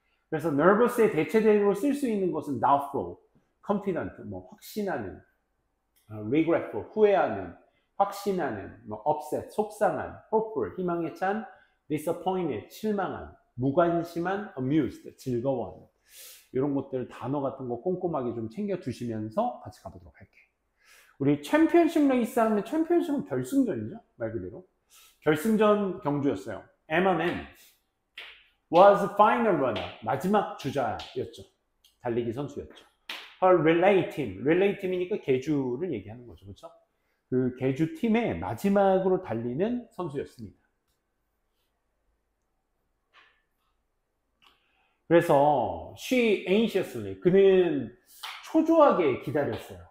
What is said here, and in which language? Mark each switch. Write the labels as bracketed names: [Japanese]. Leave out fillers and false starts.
[Korean] 그래서 nervous의 대체적으로 쓸 수 있는 것은 doubtful, confident, 뭐 확신하는, regretful, 후회하는, 확신하는, 뭐 upset, 속상한, hopeful, 희망에 찬, disappointed, 실망한, 무관심한, amused, 즐거워하는, 이런 것들 단어 같은 거 꼼꼼하게 좀 챙겨 두시면서 같이 가보도록 할게요. 우리 챔피언십 레이스 하면 챔피언십은 결승전이죠, 말 그대로. 결승전 경주였어요. [English] M&M was final runner, 마지막 주자였죠. [Korean] 달리기 선수였죠. Her relay team 이니까 계주를 얘기하는 거죠, 그렇죠? 그 계주 팀의 마지막으로 달리는 선수였습니다. 그래서 she anxiously, 그는 초조하게 기다렸어요.